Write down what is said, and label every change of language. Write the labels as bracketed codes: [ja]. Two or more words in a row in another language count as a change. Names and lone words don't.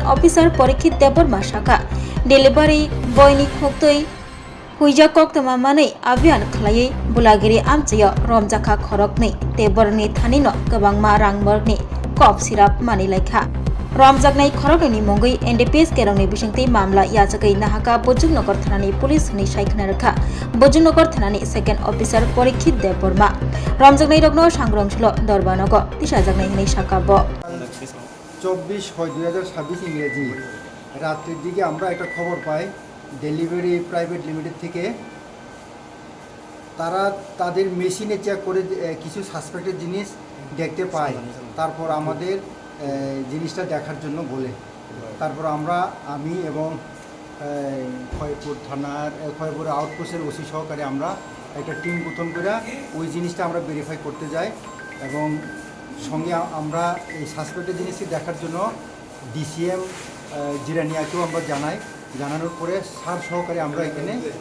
[trp] officer Parikshit Deborma shakha [en] delivery boy [trp] ni khoktoi huijakok tamamani abian khlai Bholagiri Amchaio romjakha khorokni teborni thanino kwbangma rangmorokni kop sirap manilaikha romjaknai khorokni mongoi NDPS kerongni bisingti mamla yachakai nahaka Budjungnagar thanani police ni saikhna rakha Budjungnagar thanani [en] second officer [trp] Parikshit Deborma romjaknai rokno sangrongsulo dorbanogo tisajaknai hinai sakabo [bn] 24/6/2026 ইংরেজি রাত্রির দিকে আমরা একটা খবর পাই [en] Delivery Private Limited [bn] থেকে তারা তাদের মেশিনে চেক করে কিছু সাসপেক্টেড জিনিস দেখতে পায় তারপর আমাদের জিনিসটা দেখার জন্য বলে তারপর আমি এবং খয়পুর থানার খয়পুর আউটপোস্টের ওসি সহকারে আমরা একটা টিম গঠন করে ওই জিনিসটা আমরা ভেরিফাই করতে যাই এবং সঙ্গে আমরা এই সাসপেক্টেড জিনিসটি দেখার জন্য ডিসিএম জিরানিয়াকেও আমরা জানানোর পরে সার সহকারে আমরা এখানে